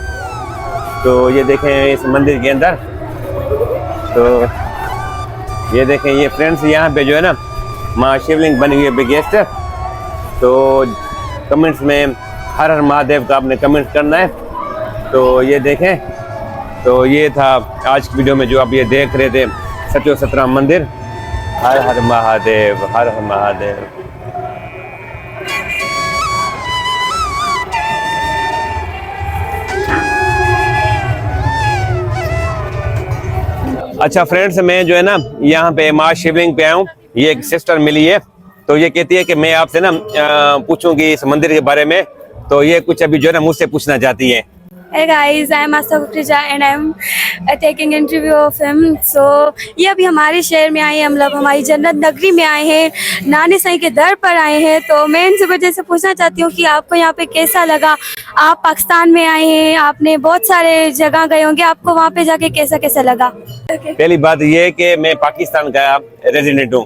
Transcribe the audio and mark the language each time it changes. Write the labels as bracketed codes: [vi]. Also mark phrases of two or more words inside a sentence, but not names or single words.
[hi] तो ये देखें इस मंदिर के अंदर। तो ये देखें ये फ्रेंड्स, यहाँ पे जो है ना माँ शिवलिंग बनी हुई है बिगेस्ट। तो कमेंट्स में हर हर महादेव का आपने कमेंट करना है। तो ये देखें, तो ये था आज की वीडियो में जो आप ये देख रहे थे सचो सतराम मंदिर। हर हर महादेव, हर हर महादेव। अच्छा फ्रेंड्स, मैं जो है ना यहाँ पे माँ शिवलिंग पे आया हूँ। ये एक सिस्टर मिली है, तो ये कहती है कि मैं आपसे ना पूछूंगी इस मंदिर के बारे में। तो ये कुछ अभी जो है ना मुझसे पूछना चाहती है। [en] Hey guys, I am Asta Kukrija and I am taking interview of him. [hi] So ये अभी हमारे शहर में आए हैं, मतलब हमारी जन्नत नगरी में आए हैं, नानी साईं के दर पर आए हैं। तो मैं इनसे वजह से पूछना चाहती हूँ कि आपको यहाँ पे कैसा लगा। आप पाकिस्तान में आए हैं, आपने बहुत सारे जगह गए होंगे, आपको वहाँ पे जाके कैसा कैसा लगा? पहली बात ये है कि मैं पाकिस्तान का रेजिडेंट हूँ।